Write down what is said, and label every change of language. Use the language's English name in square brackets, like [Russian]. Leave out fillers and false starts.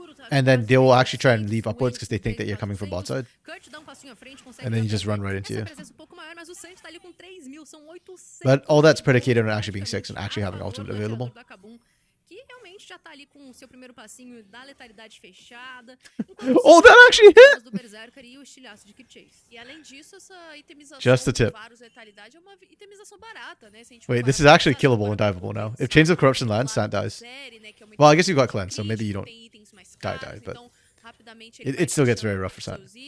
[English] And then they will actually try and leave upwards because they think that you're coming from bot side. And then you just run right into you. But all that's predicated on actually being 6 and actually having ultimate available. [Portuguese] Que realmente já tá ali com o seu primeiro passinho da letalidade fechada. [English] Oh, that actually hit! [Portuguese] Do Berserker e o estilhaço de Keep Chase. E além disso, essa itemização [English] Just the tip. [Portuguese] Varus letalidade é uma itemização barata, né? [English] Wait, this is actually killable and diveable now. If Chains of Corruption lands, Sant dies. Well, I guess you got cleanse, so maybe you don't die, but it still gets very rough for Sant.